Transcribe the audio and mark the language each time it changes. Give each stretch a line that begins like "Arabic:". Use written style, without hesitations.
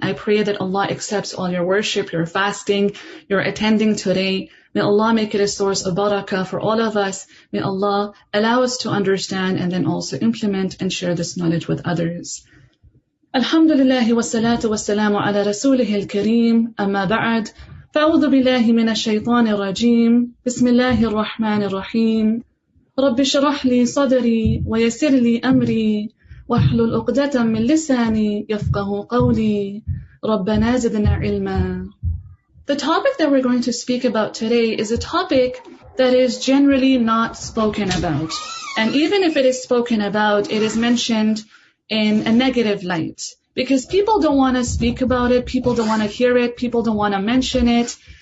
English: I pray that Allah accepts all your worship, your fasting, your attending today. May Allah make it a source of barakah for all of us. May Allah allow us to understand and then also implement and share this knowledge with others.
Arabic: Alhamdulillah wa salatu wa salamu ala rasulih al-kareem. Amma ba'd. فأعوذ بالله من الشيطان الرجيم بسم الله الرحمن الرحيم رب اشرح لي صدري ويسر لي أمري واحلل عقدة من لساني يفقه قولي ربنا زدنا علما.
English: The topic that we're going to speak about today is a topic that is generally not spoken about. And even if it is spoken about, it is mentioned in a negative light. Because people don't want to speak about it, people don't want to hear it, people don't want to mention it.